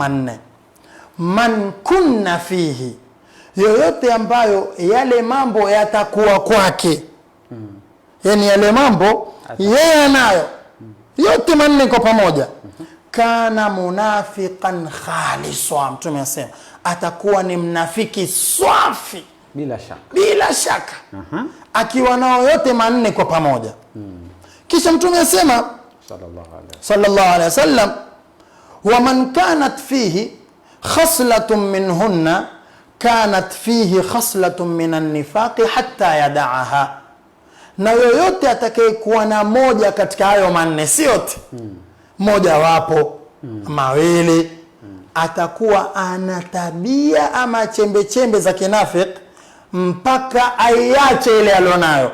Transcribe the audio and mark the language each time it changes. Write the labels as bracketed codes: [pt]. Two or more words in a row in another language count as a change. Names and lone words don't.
[sw] manne, [ar] من كن فيه [sw] yoyote ambayo yale mambo yatakuwa kwake, yani yale mambo yeye anayo yote manne kwa pamoja, [ar] كان منافقا خالصا, [sw] mtume asema atakuwa ni mnafiki swafi bila shaka akiwa nao yote manne kwa pamoja. Kisha mtume asema [ar] صلى الله عليه وسلم ومن كانت فيه خصلة منهن كانت فيه خصلة من النفاق حتى يدعها, [sw] na yoyote atakayekuwa na moja katika hayo manne, si yote, moja wapo mawili, atakuwa ana tabia ama chembe chembe za kinafiki mpaka aiache ile alionayo.